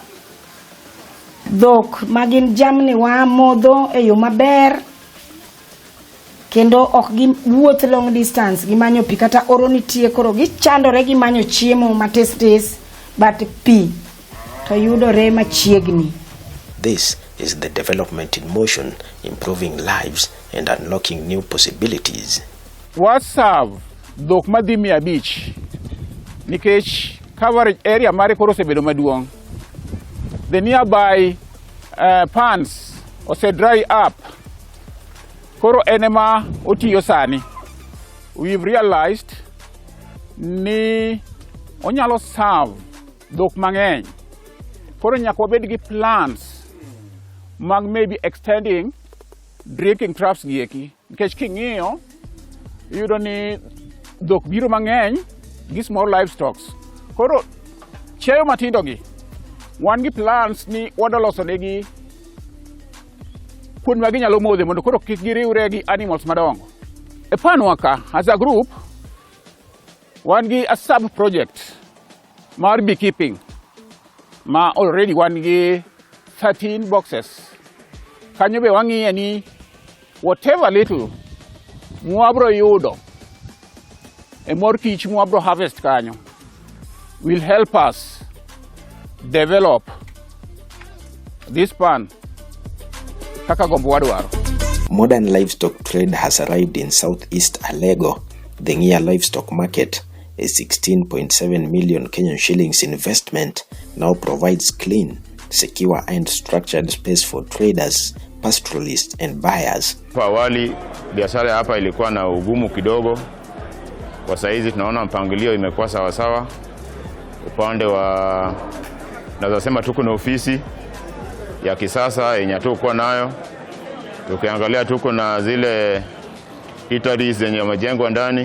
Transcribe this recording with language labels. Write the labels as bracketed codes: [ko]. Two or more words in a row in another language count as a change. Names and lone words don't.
[luo] Dhok magin jamni wa modho e yo maber. Kendo ok gi wuoth [en] long distance [luo] gimanyo pi kata oro nitie koro gichandore gimanyo chiemo mates but pi to yudore machiegni. [en] This is the development in motion, improving lives and unlocking new possibilities. [luo] Wasav dhok madhi 500 nikech [en] coverage area [luo] mare koro osebedo maduong'. [en] The nearby ponds ose dry up. [luo] Koro enema otiyo sani. [en] We've realized [luo] ni onyalo serve dhok mang'eny. Koro nyaka wabed gi plans mag [en] maybe extending drinking troughs [luo] gieki. Nikech king'iyo yudo ni dhok biro mang'eny gi [en] small livestock. [luo] Koro cheyo matindo gi wan gi plans ni wadaloso negi kuonde ma ginyalo modhe mondo koro kik giriwre gi animals madongo. E panwa ka [en] as a group [luo] wan gi [en] a sub project [luo] mar beekeeping ma already wan gi 13 boxes. Kanyo be wang'iye ni [en] whatever little [luo] mwabro yudo e mor kich mwabro harvest kanyo [en] will help us develop this pan [luo] kaka gombo wadwaro. [en] Modern livestock trade has arrived in southeast Alego. The Ng'ia livestock market, a 16.7 million Kenyan shillings investment, now provides clean, secure and structured space for traders, pastoralists and buyers. [sw] Kwa awali biashara hapa ilikuwa na ugumu kidogo. Kwa saizi tunaona mpangilio imekuwa sawa. Upande wa naweza sema tuko na ofisi ya kisasa yenye tuko nayo. Tukiangalia tuko na zile eateries zenye majengwa ndani.